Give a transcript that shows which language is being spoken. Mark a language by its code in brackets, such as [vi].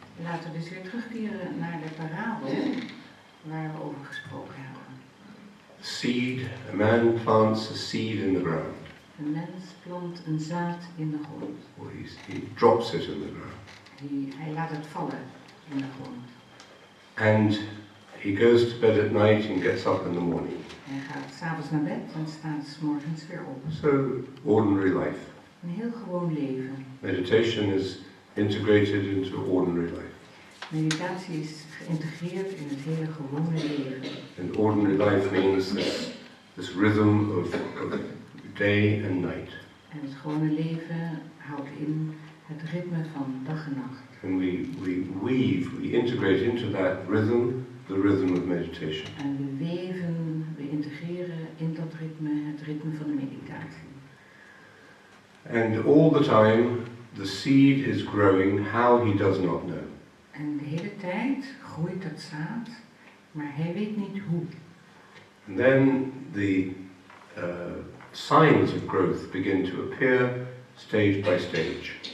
[nl] Laten we dus weer terugkeren naar de parabel waar we over gesproken hebben. [en] Seed, a man plants a seed in the ground. [nl] Een mens plant een zaad in de grond. [en] Or he drops it in the ground. [nl] Hij laat het vallen in de grond. [en] And he goes to bed at night and gets up in the morning. [nl] Hij gaat 's avonds naar bed en staat 's morgens weer op. [en] So, ordinary life. [nl] Een heel gewoon leven. [en] Meditation is integrated into ordinary life. [nl] Meditatie is geïntegreerd in het hele gewone leven. [en] And ordinary life means this rhythm of day and night. [nl] En het gewone leven houdt in het ritme van dag en nacht. [en] And we integrate into that rhythm, the rhythm of meditation. [nl] En we integreren in dat ritme het ritme van de meditatie. [en] And all the time, the seed is growing, how he does not know. [nl] En de hele tijd groeit dat zaad, maar hij weet niet hoe. [en] And then the signs of growth begin to appear stage by stage.